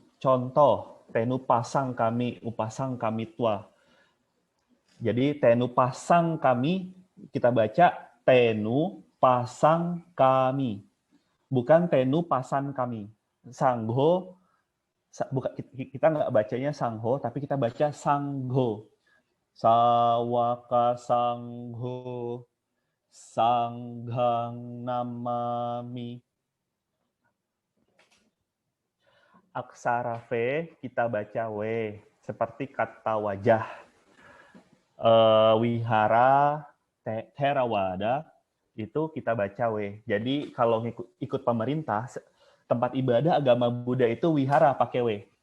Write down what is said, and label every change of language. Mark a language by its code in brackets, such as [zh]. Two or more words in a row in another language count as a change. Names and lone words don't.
[pi] Contoh, tenu pasang kami, upasang kami tua. [id] Jadi [pi] tenu pasang kami, [id] kita baca [pi] tenu pasang kami. [id] Bukan [pi] tenu pasan kami. [id] Sangho, kita nggak bacanya sangho, tapi kita baca sangho. [pi] Sawaka sangho. Sanggang namami. [id] Aksara V kita baca W, seperti kata wajah. Wihara, Theravada, itu kita baca W. Jadi kalau ikut pemerintah, tempat ibadah agama Buddha itu wihara pakai W.